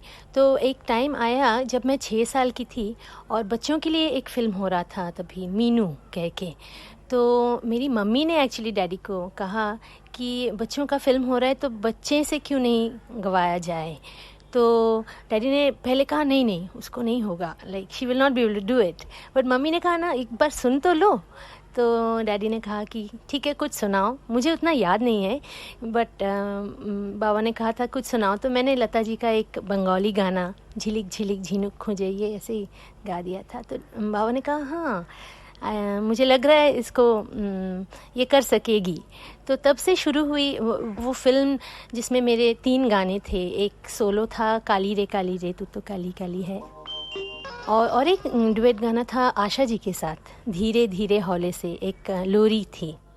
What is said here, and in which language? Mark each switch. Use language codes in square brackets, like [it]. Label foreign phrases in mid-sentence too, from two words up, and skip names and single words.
[hi] तो एक टाइम आया जब मैं 6 साल की थी और बच्चों के लिए एक फ़िल्म हो रहा था तभी, मीनू कह के। तो मेरी मम्मी ने एक्चुअली डैडी को कहा कि बच्चों का फ़िल्म हो रहा है तो बच्चे से क्यों नहीं गवाया जाए। तो डैडी ने पहले कहा नहीं नहीं उसको नहीं होगा, [en] like she will not be able to do it. [hi] बट मम्मी ने कहा ना एक बार सुन तो लो। तो डैडी ने कहा कि ठीक है कुछ सुनाओ। मुझे उतना याद नहीं है बट बाबा ने कहा था कुछ सुनाओ। तो मैंने लता जी का एक बंगाली गाना झिलिक झिलिक झिनुक खोजे ये ऐसे ही गा दिया था। तो बाबा ने कहा हाँ मुझे लग रहा है इसको ये कर सकेगी। तो तब से शुरू हुई वो फिल्म जिसमें मेरे 3 गाने थे। एक सोलो था काली रे तू तो काली काली है, और एक डुएट गाना था आशा जी के साथ धीरे धीरे हौले से, एक लोरी थी।